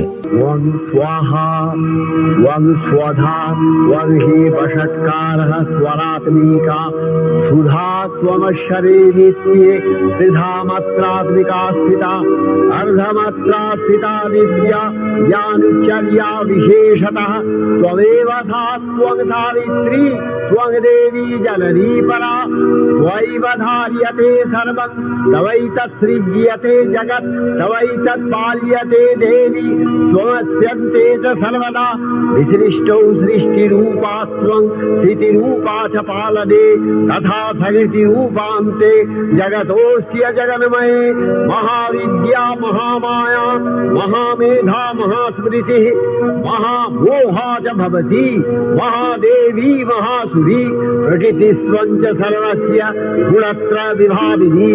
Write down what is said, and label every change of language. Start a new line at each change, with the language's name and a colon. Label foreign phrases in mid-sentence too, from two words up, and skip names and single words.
Sanskrit: ওং স্বাহা ওং স্বধা ওং হি বষট্কারঃ স্বরাত্মিকা সুধা ত্বমশ্বরে নিত্যে ত্রিধা মাত্রাত্মিকা স্থিতা অর্ধমাত্রা স্থিতা দিব্যা জ্ঞানচর্যা বিশেষতঃ ত্বমেব সা ত্বং সাবিত্রী ত্বং দেবী জননী পরা ত্বয়ৈব ধার্যতে সর্বং তবৈতৎসৃজ্যতে জগৎ তবৈতৎপাল্যতে দেবী त्वमत्यन्ते च सर्वदा विसृष्टौ सृष्टिरूपा त्वं स्थितिरूपा च पालने तथा सकृतिरूपान्ते जगतोऽस्य जगन्मये महाविद्या महामाया महामेधा महास्मृतिः महामोहा च भवति महादेवी महासुरी प्रकृतिस्त्वं च सर्वस्य गुणत्रय विभाविनी